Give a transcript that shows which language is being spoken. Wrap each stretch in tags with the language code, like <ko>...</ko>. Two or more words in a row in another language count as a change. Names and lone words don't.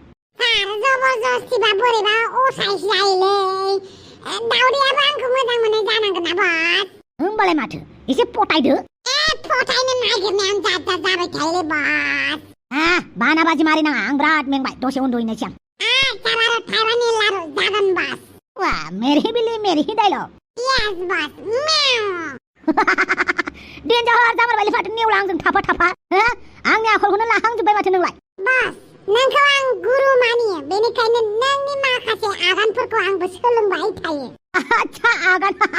<brx>जबरदस्तिबा बोरैबा असाइस जायोलै। दाउदैयाबो आंखौ मोजां मोननाय जानांगोन ना बस। होमबालाय माथो, एसे पटायदो। पटायनो नागिरनायानो जाद जाबाय थायोलै बस। बानाबाजि मारिनाङा, आं बिराद मेंबाय, दसे उन्दुहैनोसै आं। बारु थाइबानि लारु जागोन बस।</brx> <hi>मेरी बिली मेरी डायलग।</hi> <brx>यस बस, म्याउ। देन्जार जामारबायलै माथो नेवला आंजों थाफा। आंनि आखलखौनो लाहांजोब्बाय माथो नोंलाय। बस, नोंखौ आं गुरु मानियो, बेनिखायनो नोंनि माखासे आगानफोरखौ आंबो सोलोंबाय थायो। आच्छा, आगान।</brx>